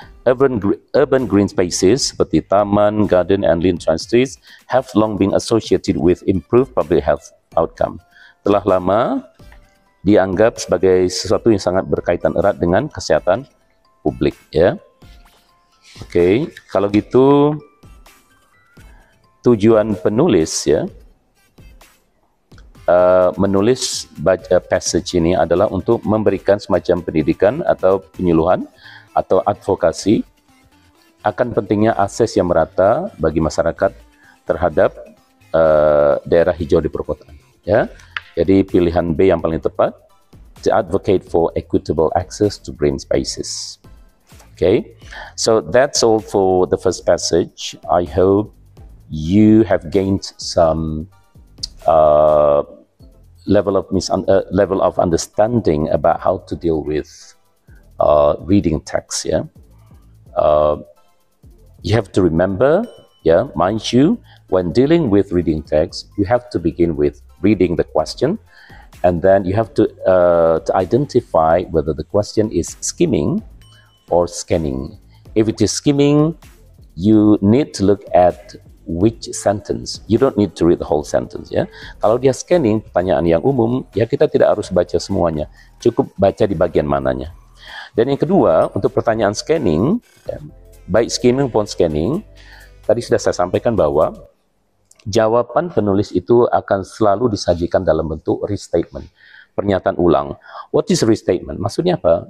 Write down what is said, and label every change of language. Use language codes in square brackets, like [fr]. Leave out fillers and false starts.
[en] Urban green spaces seperti taman, garden, and lean streets have long been associated with improved public health outcome. [id] Telah lama dianggap sebagai sesuatu yang sangat berkaitan erat dengan kesehatan publik, ya. Oke, kalau gitu tujuan penulis, ya, menulis passage ini adalah untuk memberikan semacam pendidikan atau penyuluhan atau advokasi akan pentingnya akses yang merata bagi masyarakat terhadap daerah hijau di perkotaan, ya. Jadi pilihan B yang paling tepat, [en] to advocate for equitable access to green spaces. Okay, so that's all for the first passage. I hope you have gained some level of understanding about how to deal with reading text. Yeah, you have to remember, yeah, mind you, when dealing with reading text, you have to begin with reading the question, and then you have to identify whether the question is skimming or scanning. If it is skimming, you need to look at which sentence. You don't need to read the whole sentence, ya. [id] Kalau dia scanning, pertanyaan yang umum, ya kita tidak harus baca semuanya, cukup baca di bagian mananya. Dan yang kedua, untuk pertanyaan scanning, ya, baik skimming maupun scanning, tadi sudah saya sampaikan bahwa jawaban penulis itu akan selalu disajikan dalam bentuk restatement, pernyataan ulang. What is restatement? Maksudnya apa?